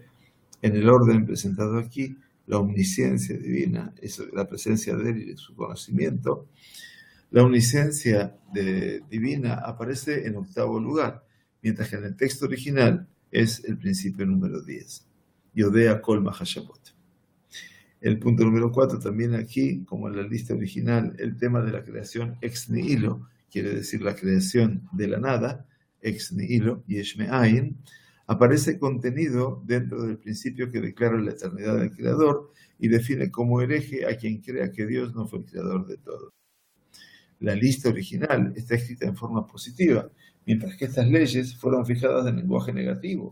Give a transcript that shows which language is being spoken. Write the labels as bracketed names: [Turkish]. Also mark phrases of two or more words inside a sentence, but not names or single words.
[Spanish] En el orden presentado aquí, la omnisciencia divina, la presencia de él y de su conocimiento, La omnisciencia divina aparece en octavo lugar, mientras que en el texto original es el principio número 10. [Hebrew] יודע כל מחשבות. [Spanish] El punto número 4, también aquí, como en la lista original, el tema de la creación [Latin] ex nihilo, [Spanish] quiere decir la creación de la nada, [Latin] ex nihilo, [Hebrew] יש מאין, [Spanish] aparece contenido dentro del principio que declara la eternidad del Creador y define como hereje a quien crea que Dios no fue el creador de todo. La lista original está escrita en forma positiva, mientras que estas leyes fueron fijadas en lenguaje negativo.